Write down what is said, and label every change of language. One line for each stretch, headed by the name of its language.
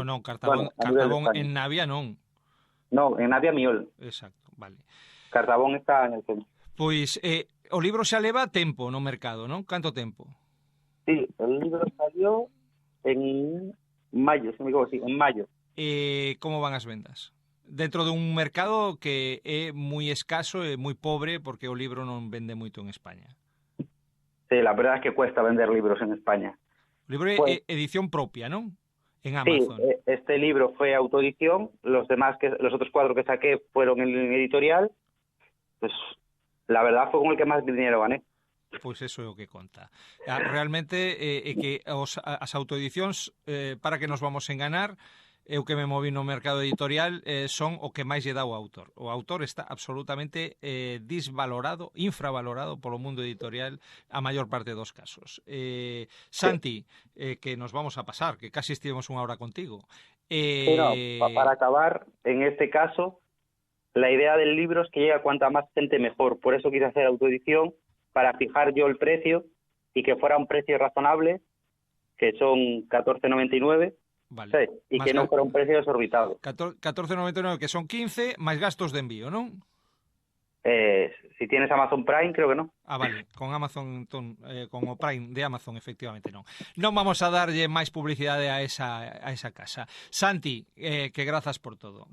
Galician: No, Cartabón, bueno, Cartabón en Navia non.
Spanish: No, en Navia Miol. Exacto, vale. Cartabón está en el centro.
Galician: Pois, o libro xa leva tempo no mercado, non? Canto tempo?
Spanish: Sí, el libro salió en mayo, se me equivoco, sí, en mayo.
Galician: Como van as vendas? Dentro dun mercado que é moi escaso e moi pobre, porque o libro non vende moito en España.
Spanish: Sí, la verdad es que cuesta vender libros en España.
Galician: O libro é edición propia, ¿no?
Spanish: En Amazon. Sí, este libro fue autoedición, los otros 4 que saqué fueron en editorial. Pues la verdad fue con el que más dinero gané.
Galician: Pois eso é o que conta. Realmente é que as autoedicións, para que nos vamos enganar, eu que me moví no mercado editorial, son o que máis lle dá o autor. O autor está absolutamente disvalorado, infravalorado polo mundo editorial a maior parte dos casos. Santi, que nos vamos a pasar, que casi estivemos unha hora contigo.
Spanish: Pero, para acabar, en este caso, la idea del libro es que llegue a cuanta más gente mejor. Por eso quise hacer autoedición, para fijar yo el precio y que fuera un precio razonable, que son 14,99. Vale. Sí, y que no fuera un precio desorbitado.
Galician: 14,99, que son 15, máis gastos de envío, non?
Spanish: Si tienes Amazon Prime, creo que no.
Galician: Vale, con Amazon, con o Prime de Amazon, efectivamente non. Non vamos a darlle máis publicidade a esa casa. Santi, que grazas por todo.